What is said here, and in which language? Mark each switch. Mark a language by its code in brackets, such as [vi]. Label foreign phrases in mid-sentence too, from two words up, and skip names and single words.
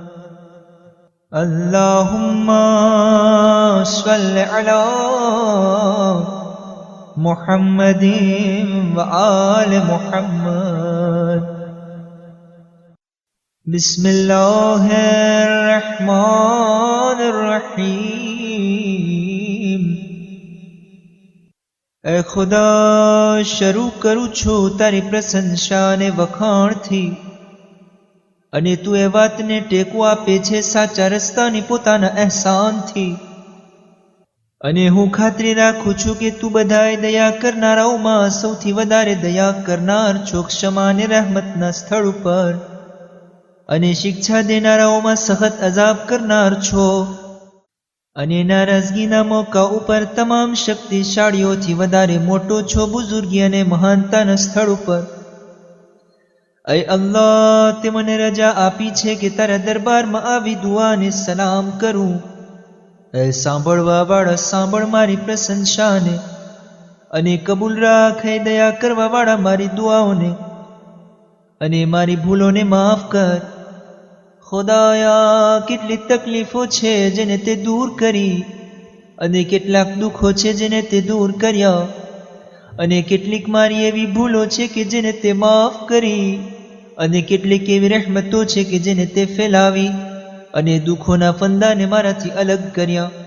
[ar] اللهم صل على محمد وآل محمد. بسم الله الرحمن الرحيم. [gu] એ ખુદા, શરૂ કરું છું તારી પ્રશંસા ને વખાણથી, અને તું એ વાતને ટેકો આપે છે સાચા રસ્તાની પોતાના અહેસાનથી. અને હું ખાતરી રાખું છું કે તું બધાય દયા કરનારાઓમાં સૌથી વધારે દયા કરનાર છો, ક્ષમા અને રહેમતના સ્થળ ઉપર, અને શિક્ષા દેનારાઓમાં સખત અઝાબ કરનાર છો, અને નારાજગીના મોકા ઉપર તમામ શક્તિશાળીઓથી વધારે મોટો છો, બુઝુર્ગી અને મહાનતાના સ્થળ ઉપર. એ અલ્લાહ, તે મને રજા આપી છે કે તારા દરબાર મેં આવી દુઆ ને સલામ કરું. એ સાંભળવા વાળા સાંભળ મારી પ્રશંસા ને, અને કબૂલ રાખે દયા કરવા વાળા મારી દુઆઓં ને, અને મારી ભૂલોં ને માફ કર. खुदाया, કેટલી તકલીફો છે જેને તે દૂર કરી, અને કેટલાક દુઃખો છે જેને તે દૂર કર્યા, અને કેટલીક મારી એવી ભૂલો છે કે જેને તે માફ કરી, અને કેટલીક એવી રહેમતો છે કે જેને તે ફેલાવી, અને દુઃખોના ફંદાને મારાથી અલગ કર્યા.